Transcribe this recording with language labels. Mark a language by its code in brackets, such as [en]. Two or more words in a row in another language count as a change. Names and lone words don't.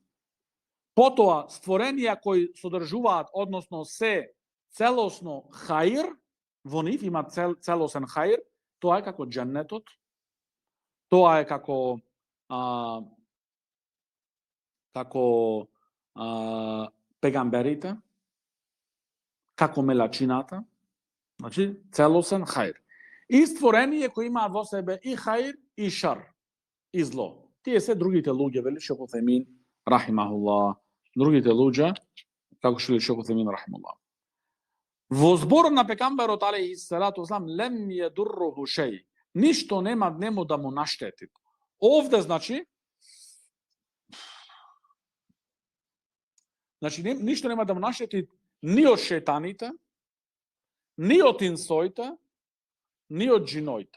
[mk] Потоа, створенија кои содржуваат, односно се целосно хаир, во нив има целосен хаир, тоа е како дженнетот, тоа е како пегамберите, како мелачината, значи целосен хаир. И створение кои имаат во себе и хаир, и шар, и зло. Тие се другите луѓе, вели шейх Утемин рахимахуллах, другите луѓе, како што вели шейх Утемин рахимахуллах. Во зборот на пекамберот [ar] عليه الصلاة والسلام لم يضره شيء, [mk] ништо нема нему да му наштети. Овде значи ништо нема да му наштети ни од шејтаните, ни од инсоите, ни од джиноите.